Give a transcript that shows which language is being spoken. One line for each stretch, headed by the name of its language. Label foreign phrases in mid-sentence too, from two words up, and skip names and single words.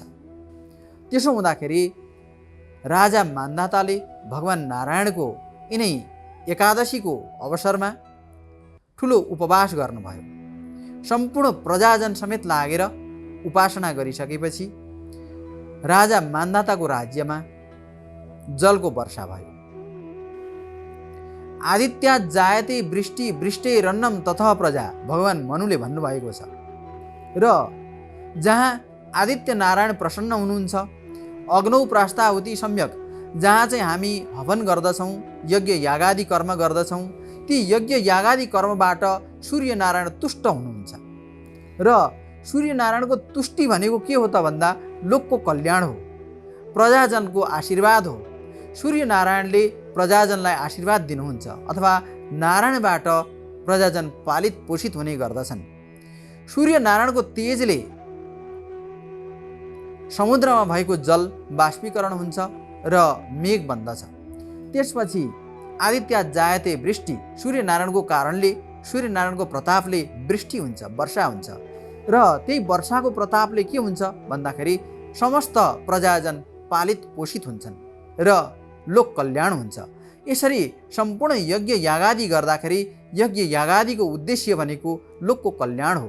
Nepali: त्यसो हुँदाखेरि राजा मान्धाताले भगवान नारायणको यिनै एकादशीको अवसरमा ठुलो उपवास गर्नुभयो। सम्पूर्ण प्रजाजन समेत लागेर उपासना गरिसकेपछि राजा मान्धाताको राज्यमा जलको वर्षा भयो।
Sanskrit: आदित्य जायते वृष्टि वृष्टेरन्नम ततः प्रजा
Nepali: भगवान मनुले भन्नुभएको छ र जहाँ आदित्य नारायण प्रसन्न हुनुहुन्छ,
Sanskrit: अग्नौ प्रास्ताहुति सम्यक,
Nepali: जहाँ चाहिँ हामी हवन गर्दछौँ, यज्ञ यागादि कर्म गर्दछौँ, ती यज्ञ यागादि कर्मबाट सूर्य नारायण तुष्ट हुनुहुन्छ र सूर्य नारायणको तुष्टि भनेको के हो त भन्दा लोकको कल्याण हो, प्रजाजनको आशीर्वाद हो। सूर्य नारायणले प्रजाजनलाई आशीर्वाद दिनुहुन्छ अथवा नारायणबाट प्रजाजन पालित पोषित हुने गर्दछन्। सूर्य नारायणको तेजले समुद्रमा भएको जल बाष्पीकरण हुन्छ र मेघ बन्दछ। त्यसपछि
Sanskrit: आदित्य जायते वृष्टि,
Nepali: सूर्य नारायणको कारणले, सूर्य नारायणको प्रतापले वृष्टि हुन्छ, वर्षा हुन्छ र त्यही वर्षाको प्रतापले के हुन्छ भन्दाखेरि समस्त प्रजाजन पालित पोषित हुन्छन् र लोक कल्याण हुन्छ। यसरी सम्पूर्ण यज्ञ यागादि गर्दाखेरि यज्ञ यागादिको उद्देश्य भनेको लोकको कल्याण हो।